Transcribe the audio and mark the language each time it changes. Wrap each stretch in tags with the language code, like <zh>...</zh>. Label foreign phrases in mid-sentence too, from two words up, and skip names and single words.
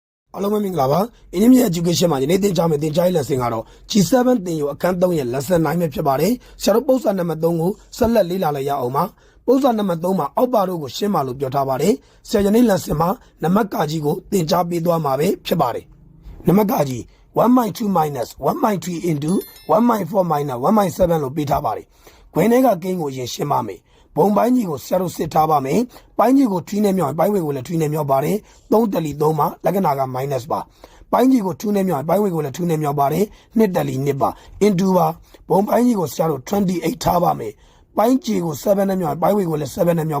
<my>အားလုံးပဲမင်္ဂလာပါ Ingyin education မှာဒီနေ့သင်ကြားမယ့်သင်ကြားရေး lesson ကတော့ G7 သင်ယူအခန်း3ရဲ့ lesson 9ပဲဖြစ်ပါတယ်ဆရာတို့ပုဒ်စာနံပါတ်3ကိုဆက်လက်လေ့လာလိုက်ရအောင်ပါပုဒ်စာနံပါတ်3မှာအောက်ပါတို့ကိုရှင်းပါလို့ပြောထားပါတယ်ဆရာယနေ့ lesson မှာနံပါတ်ကကြီးကိုသင်ကြားပေးသွားမှာပဲဖြစ် ပါတယ်နံပါတ်ကကြီး 1/2 minus 1/3 into 1/4 minus 1/7 လို့ပေးထားပါတယ်ခွင်းထဲကကိန်းကိုအရင်ရှင်းပါမယ်ဘုံပိုင်းကြီးကိုဆရာတို့စစ်ထားပါမယ်ပိုင်းကြီးကိုထွီးနေမြောက်ပိုင်းဝေကိုလည်းထွီးနေမြောက်ပါတယ်3တက်လီ3မှာလက္ခဏာက minus ပါပိုင်းကြီးကိုထွီးနေမြောက်ပိုင်းဝေကိုလည်းထွီးနေမြောက်ပါတယ်2တက်လီ2ပါ into ပါဘုံပိုင်းကြီးကိုဆရာတို့28ထားပါမယ်ပိုင်းကြီးကို7နဲ့မြောက်ပိုင်းဝေကိုလည်း7နဲ့မြောက်</my>